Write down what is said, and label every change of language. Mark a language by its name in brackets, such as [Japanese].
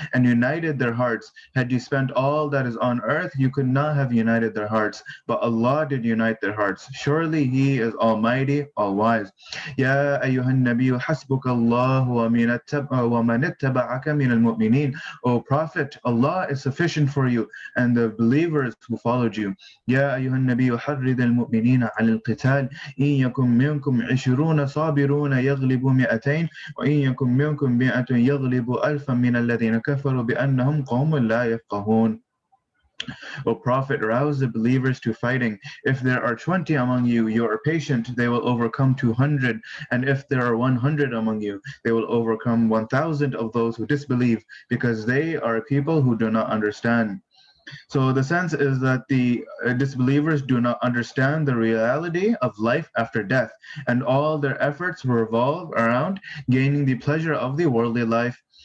[English] And united their hearts. Had you spent all that is on earth, you could not have united their hearts, but Allah did unite their hearts. Surely He is Almighty, All-Wise. [Arabic] يَا أَيُّهَا النَّبِيُّ حَسْبُكَ اللَّهُ وَمَنِ اتَّبَعَكَ مِنَ الْمُؤْمِنِينَ. [English] O Prophet, Allah is sufficient for you and the believers who followed you. [Arabic] يا أيها النبي حرض المؤمنين على القتال إن يكن منكم 20 صابرون يغلبوا 200 وإن يكن منكم 100 يغلبوا 1000 من الذين كفروا بأنهم قوم لا يفقهون. [English] O Prophet, rouse the believers to fighting. If there are 20 among you, you are patient, they will overcome 200. And if there are 100 among you, they will overcome 1000 of those who disbelieve, because they are people who do not understand. So the sense is that the disbelievers do not understand the reality of life after death, and all their efforts revolve around gaining the pleasure of the worldly life.